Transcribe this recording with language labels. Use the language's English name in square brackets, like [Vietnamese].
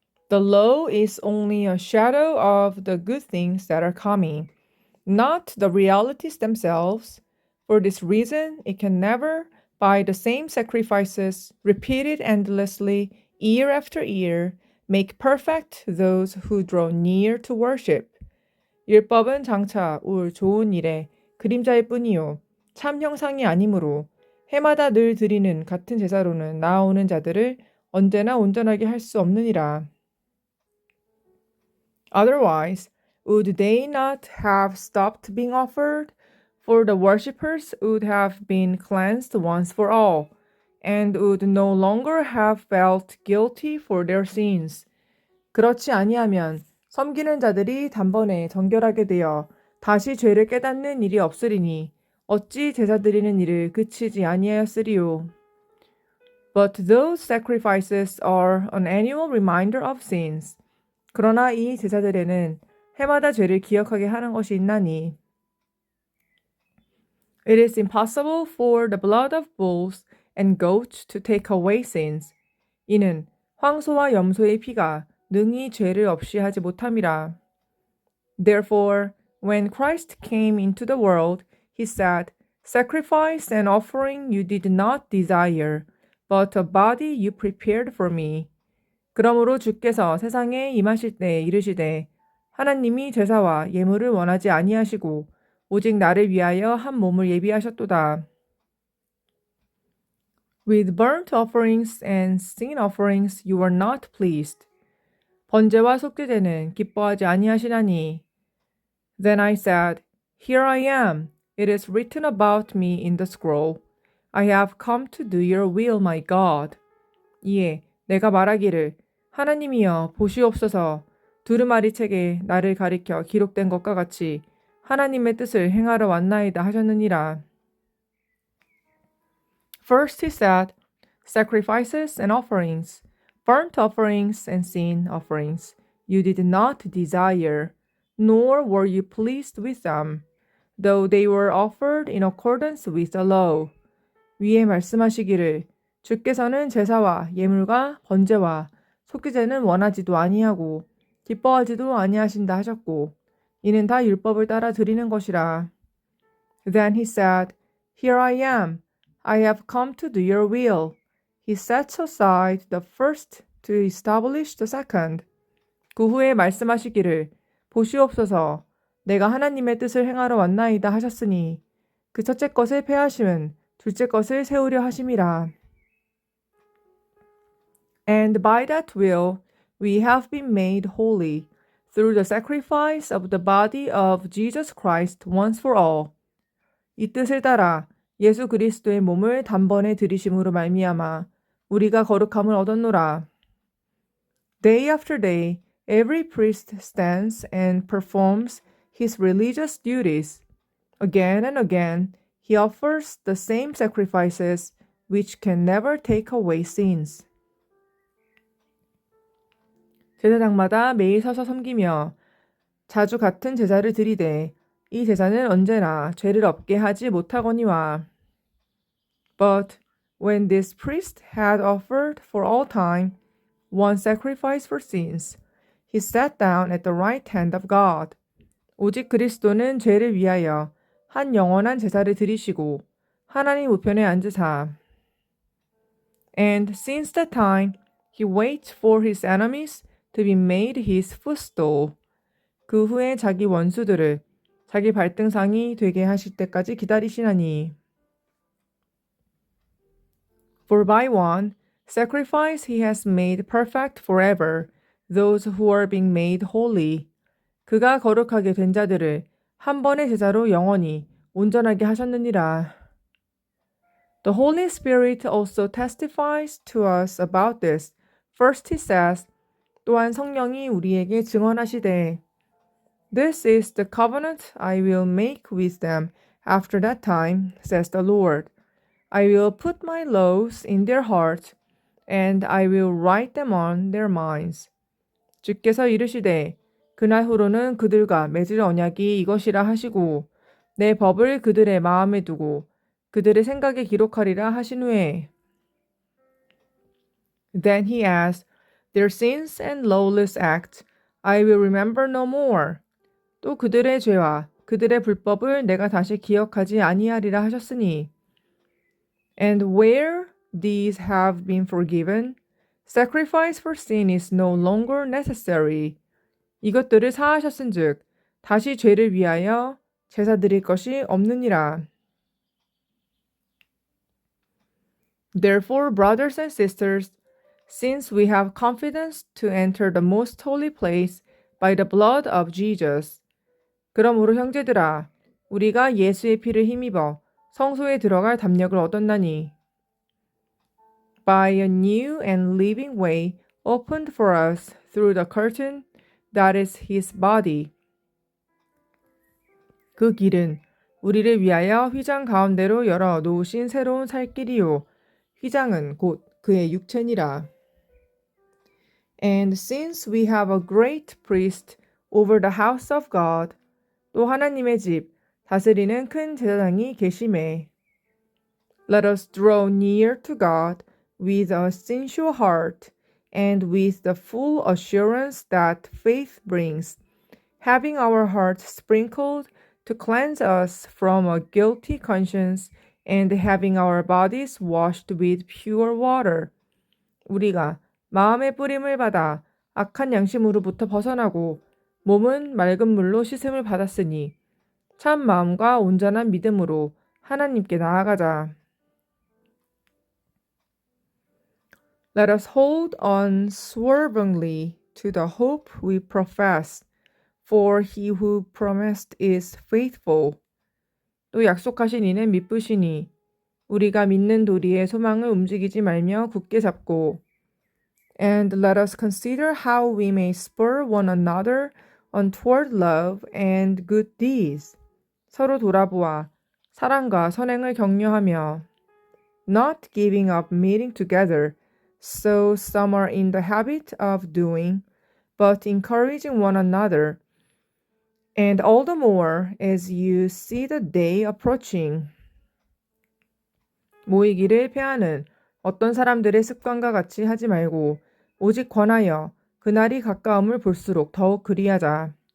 [English] The law is only a shadow of the good things that are coming, not the realities themselves. For this reason, it can never, by the same sacrifices repeated endlessly year after year, make perfect those who draw near to worship. [Korean] 율법은 장차 올 좋은 일의 그림자일 뿐이요 참 형상이 아니므로 해마다 늘 드리는 같은 제사로는 나아오는 자들을 언제나 온전하게 할 수 없느니라. [English] Otherwise, would they not have stopped being offered? For the worshippers would have been cleansed once for all, and would no longer have felt guilty for their sins. [Korean] 그렇지 아니하면 섬기는 자들이 단번에 정결하게 되어 다시 죄를 깨닫는 일이 없으리니 어찌 제사 드리는 일을 그치지 아니하였으리요. [English] But those sacrifices are an annual reminder of sins. [Korean] 그러나 이 제사들에는 해마다 죄를 기억하게 하는 것이 있나니. [English] It is impossible for the blood of bulls and goats to take away sins. [Korean] 이는 황소와 염소의 피가 능히 죄를 없이 하지 못함이라. [English] Therefore, when Christ came into the world, he said, Sacrifice and offering you did not desire, but a body you prepared for me. [Korean] 그러므로 주께서 세상에 임하실 때 이르시되 하나님이 제사와 예물을 원하지 아니하시고 오직 나를 위하여 한 몸을 예비하셨도다. [English] With burnt offerings and sin offerings you were not pleased. [Korean] 번제와 속죄제는 기뻐하지 아니하시나니. [English] Then I said, Here I am. It is written about me in the scroll. I have come to do your will, my God. [Korean] 이에 내가 말하기를 하나님이여 보시옵소서 두루마리 책에 나를 가리켜 기록된 것과 같이 하나님의 뜻을 행하러 왔나이다 하셨느니라. [English] First he said, Sacrifices and offerings, burnt offerings and sin offerings, you did not desire, nor were you pleased with them, though they were offered in accordance with the law. [Korean] 위에 말씀하시기를 주께서는 제사와 예물과 번제와 속죄제는 원하지도 아니하고 기뻐하지도 아니하신다 하셨고 이는 다 율법을 따라 드리는 것이라. [English] Then he said, Here I am. I have come to do your will. He sets aside the first to establish the second. [Korean] 그 후에 말씀하시기를 보시옵소서 내가 하나님의 뜻을 행하러 왔나이다 하셨으니 그 첫째 것을 폐하심은 둘째 것을 세우려 하심이라. [English] And by that will we have been made holy through the sacrifice of the body of Jesus Christ once for all. [Korean] 이 뜻을 따라 예수 그리스도의 몸을 단번에 들이심으로 말미암아 우리가 거룩함을 얻었노라. [English] Day after day, every priest stands and performs his religious duties. Again and again, he offers the same sacrifices which can never take away sins. [Korean] 제사장마다 매일 서서 섬기며 자주 같은 제사를 드리되 이 제사는 언제나 죄를 없게 하지 못하거니와. [English] But when this priest had offered for all time one sacrifice for sins, he sat down at the right hand of God. [Korean] 오직 그리스도는 죄를 위하여 한 영원한 제사를 드리시고 하나님 우편에 앉으사. [English] And since that time he waits for his enemies to be made his footstool. [Korean] 그 후에 자기 원수들을 자기 발등상이 되게 하실 때까지 기다리시나니. [English] For by one sacrifice he has made perfect forever those who are being made holy. [Korean] 그가 거룩하게 된 자들을 한 번의 제사로 영원히 온전하게 하셨느니라. [English] The Holy Spirit also testifies to us about this. First he says, [Korean] 또한 성령이 우리에게 증언하시되 [English] This is the covenant I will make with them after that time, says the Lord. I will put my laws in their hearts, and I will write them on their minds. [Korean] 주께서 이르시되 그날 후로는 그들과 맺을 언약이 이것이라 하시고 내 법을 그들의 마음에 두고 그들의 생각에 기록하리라 하신 후에 [English] Then he asked, Their sins and lawless acts I will remember no more. [Korean] 또 그들의 죄와 그들의 불법을 내가 다시 기억하지 아니하리라 하셨으니. [English] And where these have been forgiven, sacrifice for sin is no longer necessary. [Korean] 이것들을 사하셨은즉 다시 죄를 위하여 제사 드릴 것이 없느니라. [English] Therefore, brothers and sisters, since we have confidence to enter the most holy place by the blood of Jesus, [Korean] 그러므로 형제들아, 우리가 예수의 피를 힘입어 성소에 들어갈 담력을 얻었나니, [English] by a new and living way opened for us through the curtain that is his body. [Korean] 그 길은 우리를 위하여 휘장 가운데로 열어 놓으신 새로운 살 길이요. 휘장은 곧 그의 육체니라. [English] And since we have a great priest over the house of God, [Korean] 또 하나님의 집 다스리는 큰 제사장이 계심에, [English] let us draw near to God with a sincere heart and with the full assurance that faith brings, having our hearts sprinkled to cleanse us from a guilty conscience and having our bodies washed with pure water. [Korean] 우리가 마음의 뿌림을 받아 악한 양심으로부터 벗어나고 몸은 맑은 물로 씻음을 받았으니 참 마음과 온전한 믿음으로 하나님께 나아가자. [English] Let us hold unswervingly to the hope we profess, for he who promised is faithful. [Korean] 또 약속하신 이는 믿으시니 우리가 믿는 도리의 소망을 움직이지 말며 굳게 잡고, [English] and let us consider how we may spur one another on toward love and good deeds. [Korean] 서로 돌아보아 사랑과 선행을 격려하며, [English] not giving up meeting together, so some are in the habit of doing, but encouraging one another, and all the more as you see the day approaching. [Korean] 모이기를 패하는 어떤 사람들의 습관과 같이 하지 말고 오직 권하여 그날이 가까움을 볼수록 더욱 그리하자.